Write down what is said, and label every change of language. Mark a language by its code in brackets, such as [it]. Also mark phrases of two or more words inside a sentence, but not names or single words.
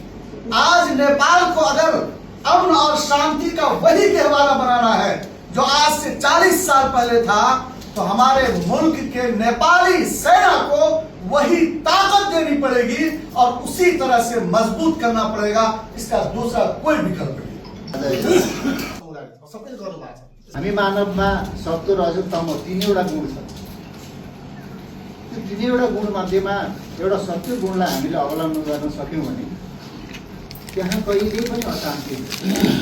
[hi] आज नेपाल को अगर अमन और शांति का वही गहवारा बनाना है जो आज से 40 साल पहले था, तो हमारे मुल्क के नेपाली सेना को वही ताकत देनी पड़ेगी और उसी तरह से मजबूत करना पड़ेगा। इसका दूसरा कोई विकल्प नहीं। [ne] हामी मानवमा सत्य रजत तम तीनवटा गुण छ। त्यो तीनवटा गुण मध्येमा एउटा सत्य गुणलाई हामीले अवलम्बन गर्न सक्यौँ भने त्यहाँ कहिल्यै पनि अशान्ति हुँदैन।